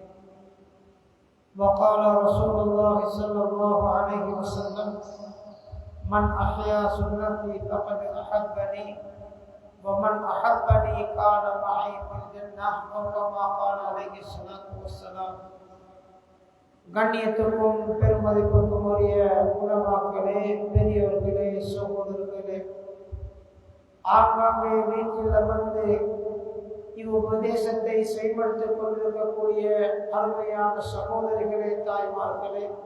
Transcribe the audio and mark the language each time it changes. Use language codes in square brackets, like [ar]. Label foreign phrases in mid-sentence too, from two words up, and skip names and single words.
[ar] وقال رسول الله صلى الله عليه وسلم: من أحيا سنتي فقد أحبني ومن أحبني كان معي في الجنة أو كما قال عليه الصلاة والسلام. [ta] கண்ணியத்துக்கும் பெருமதிப்புக்கும் உரிய உலமாக்களே, பெரியவர்களே, சகோதரர்களே, ஆங்காங்கே வீட்டில் அமர்ந்து இவ்வுபதேசத்தை செயல்படுத்திக் கொண்டிருக்கக்கூடிய அருமையான சகோதரிகளே, தாய்மார்களே,